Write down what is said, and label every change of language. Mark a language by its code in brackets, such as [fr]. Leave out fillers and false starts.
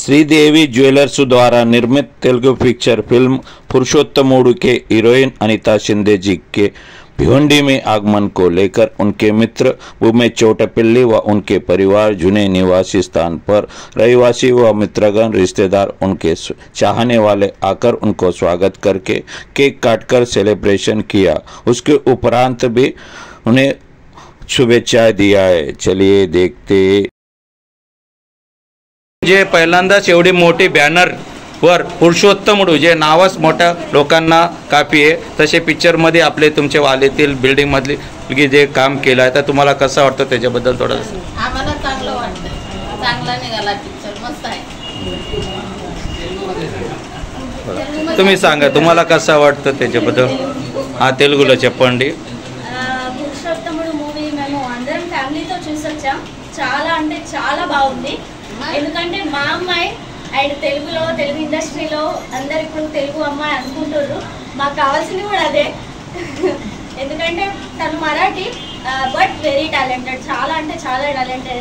[hi] Sridevi jewellers द्वारा निर्मित Telugu picture film पुरुषोत्तमुडु के हीरोइन अनीता शिंदे जी के भिवंडी में आगमन को लेकर उनके मित्र भूमे चोटपल्ली व उनके परिवार जुने निवासी स्थान पर रहिवासी व मित्रगण रिश्तेदार उनके चाहने वाले आकर उनको स्वागत करके केक काटकर सेलिब्रेशन किया। उसके उपरांत भी उन्हें शुभेच्छा दिया है। चलिए देखते। [mr] जे पहिल्यांदाच एवढी मोठी बॅनर वर पुरुषोत्तमुडु जे नावच मोठ्या लोकांना काफी आहे तसे पिक्चर मध्ये आपले तुमचे वालेतील बिल्डिंग मधली जे काम केलं आहे तर तुम्हाला कसं वाटतं त्याच्याबद्दल थोडं? आम्हाला चांगलं वाटतं, चांगला निघाला पिक्चर, मस्त आहे। तुम्ही सांगा तुम्हाला कसं वाटतं त्याच्याबद्दल? [te] ఆ తెలుగులో చెప్పండి। పురుషోత్తముడు మూవీ మేము అందరం ఫ్యామిలీతో చూసొచ్చాం। చాలా అంటే చాలా బాగుంది। ఎందుకంటే మా అమ్మాయి అండ్ తెలుగు ఇండస్ట్రీలో అందరు ఇప్పుడు తెలుగు అమ్మాయి అనుకుంటున్నారు, మాకు కావాల్సింది కూడా అదే। ఎందుకంటే తను మరాఠీ [en] but very talented, [te] చాలా అంటే చాలా టాలెంటెడ్।